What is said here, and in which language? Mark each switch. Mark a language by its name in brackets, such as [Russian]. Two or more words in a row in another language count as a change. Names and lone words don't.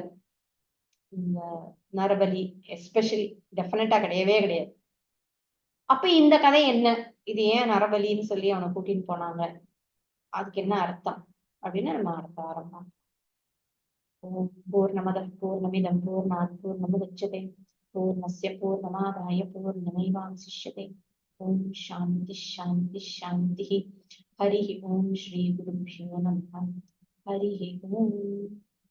[Tamil] இந்த நரபலி [English] especially definitely [Tamil] கிடையவே கிடையாது. அப்ப இந்த கதை என்ன, இது ஏன் நரபலின்னு சொல்லி அவனை கூட்டின்னு போனாங்க, அதுக்கு என்ன அர்த்தம் அப்படின்னு நம்ம அடுத்த ஆரம்பம். [Sanskrit] ॐ पूर्णमदः पूर्णमिदं पूर्णात् पूर्णमुदच्यते पूर्णस्य पूर्णमादाय पूर्णमेवावशिष्यते. ॐ शान्तिः शान्तिः शान्तिः. हरि ॐ श्री गुरुभ्यो नमः. हरि ॐ.